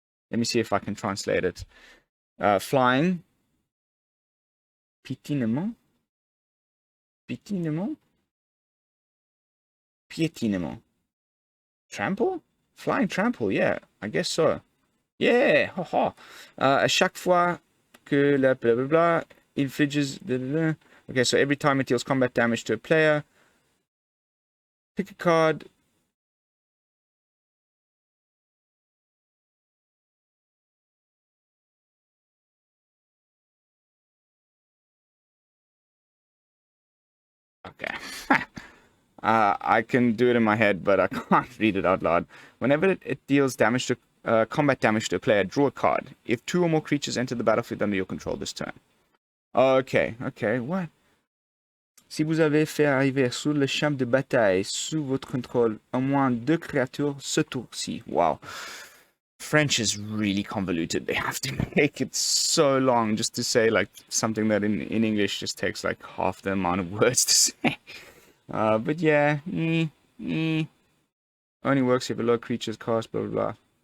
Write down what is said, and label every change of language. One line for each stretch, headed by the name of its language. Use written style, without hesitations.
English: Let me see if I can translate it. Flying. Piétinement. Piétinement. Piétinement. Trample? Flying Trample, yeah, I guess so. Yeah, haha.
French: À chaque fois que la blah blah blah infliges. Blah, blah, blah.
English: Okay, so every time it deals combat damage to a player, pick a card. Okay. I can do it in my head, but I can't read it out loud. Whenever it deals damage to combat damage to a player, draw a card. If 2 or more creatures enter the battlefield under your control this turn. Okay, okay, what?
French: Si vous avez fait arriver sur le champ de bataille sous votre contrôle au moins 2 créatures ce tour-ci.
English: Wow. French is really convoluted. They have to make it so long just to say like something that in English just takes like half the amount of words to say. But yeah, only works if a low creatures cost, blah blah blah.